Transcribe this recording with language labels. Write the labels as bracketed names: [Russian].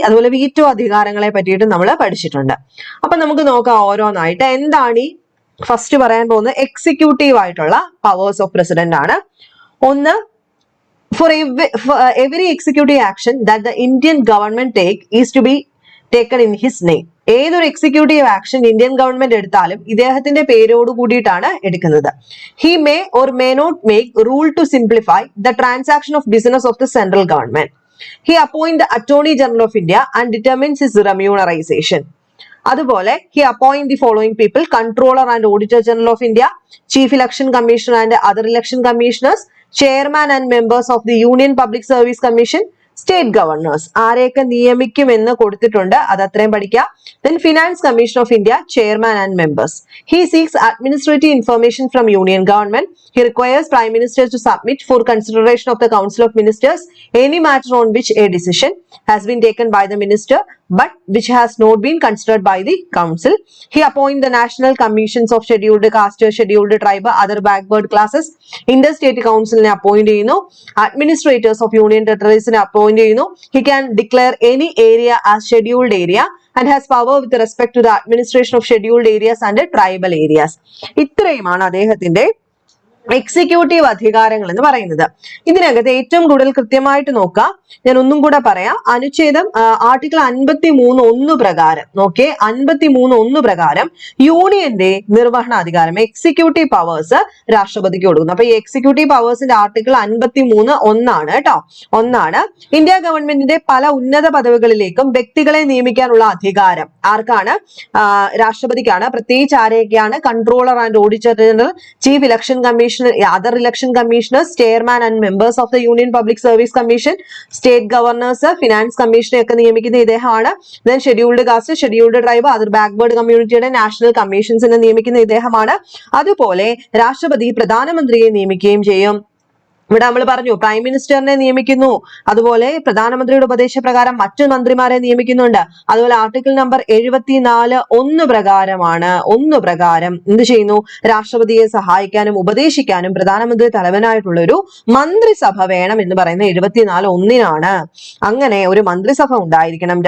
[Malayalam] അതുപോലെ വീറ്റോ അധികാരങ്ങളെ പറ്റിയിട്ട് നമ്മൾ പഠിച്ചിട്ടുണ്ട്. അപ്പൊ നമുക്ക് നോക്കാം ഓരോന്നായിട്ട്. എന്താണ് ഈ ഫസ്റ്റ് പറയാൻ പോകുന്നത് എക്സിക്യൂട്ടീവ് ആയിട്ടുള്ള പവേഴ്സ് ഓഫ് പ്രസിഡന്റ് ആണ്. [English] ഒന്ന്, for every executive action that the Indian government take is to be taken in his name. [Malayalam] ഏതൊരു എക്സിക്യൂട്ടീവ് ആക്ഷൻ ഇന്ത്യൻ ഗവൺമെന്റ് എടുത്താലും ഇദ്ദേഹത്തിന്റെ പേരോട് കൂടിയിട്ടാണ് എടുക്കുന്നത്. [English] He may or may not make rule to simplify the transaction of business of the central government. He appoint the attorney general of India and determines his remuneration. അതുപോലെ he appoint the following people: controller and auditor general of India, chief election commissioner and other election commissioners, chairman and members of the Union Public Service Commission, state governors. [Malayalam] ആരെയൊക്കെ നിയമിക്കുമെന്ന് കൊടുത്തിട്ടുണ്ട്, അത് അത്രയും പഠിക്കുക. [English] Then Finance Commission of India, chairman and members. He seeks administrative information from Union government. He requires Prime Minister to submit for consideration of the Council of Ministers any matter on which a decision has been taken by the minister but which has not been considered by the council. He appoints the national commissions of scheduled caste, scheduled tribe, other backward classes. Interstate council ne appoint ചെയ്യുന്നു. Administrators of union territories ne appoint ചെയ്യുന്നു. He can declare any area as scheduled area and has power with respect to the administration of scheduled areas and tribal areas. [Malayalam] ഇത്രയുമാണ് അദ്ദേഹത്തിന്റെ executive അധികാരങ്ങൾ എന്ന് പറയുന്നത്. ഇതിനകത്ത് ഏറ്റവും കൂടുതൽ കൃത്യമായിട്ട് നോക്കാം. ഞാൻ ഒന്നും കൂടെ പറയാം. അനുച്ഛേദം ആർട്ടിക്കിൾ 53(1) പ്രകാരം, നോക്കേ, 53(1) പ്രകാരം യൂണിയന്റെ നിർവഹണാധികാരം, എക്സിക്യൂട്ടീവ് പവേഴ്സ് രാഷ്ട്രപതിക്ക് കൊടുക്കുന്നു. അപ്പൊ ഈ എക്സിക്യൂട്ടീവ് പവേഴ്സിന്റെ ആർട്ടിക്കിൾ 53(1) ആണ് കേട്ടോ. ഒന്നാണ്, ഇന്ത്യ ഗവൺമെന്റിന്റെ പല ഉന്നത പദവികളിലേക്കും വ്യക്തികളെ നിയമിക്കാനുള്ള അധികാരം ആർക്കാണ്? രാഷ്ട്രപതിക്കാണ്. പ്രത്യേകിച്ച് ആരെയൊക്കെയാണ്? [English] controller and auditor general, chief election commission, other election commissioners, chairman and members of the Union Public Service Commission, state governors, finance commission [Malayalam] ഒക്കെ നിയമിക്കുന്ന ഇദ്ദേഹമാണ്. [English] Then scheduled caste, scheduled tribe, other backward community national commissions [Malayalam] നിയമിക്കുന്ന ഇദ്ദേഹമാണ്. അതുപോലെ രാഷ്ട്രപതി പ്രധാനമന്ത്രിയെ നിയമിക്കുകയും ചെയ്യും. ഇവിടെ നമ്മൾ പറഞ്ഞു പ്രൈം മിനിസ്റ്ററിനെ നിയമിക്കുന്നു, അതുപോലെ പ്രധാനമന്ത്രിയുടെ ഉപദേശപ്രകാരം മറ്റു മന്ത്രിമാരെ നിയമിക്കുന്നുണ്ട്. അതുപോലെ ആർട്ടിക്കിൾ നമ്പർ 74(1) പ്രകാരമാണ്, 1 പ്രകാരം എന്ത് ചെയ്യുന്നു? രാഷ്ട്രപതിയെ സഹായിക്കാനും ഉപദേശിക്കാനും പ്രധാനമന്ത്രി തലവനായിട്ടുള്ള ഒരു മന്ത്രിസഭ വേണം എന്ന് പറയുന്നത് 74(1) അങ്ങനെ ഒരു മന്ത്രിസഭ ഉണ്ടായിരിക്കണം.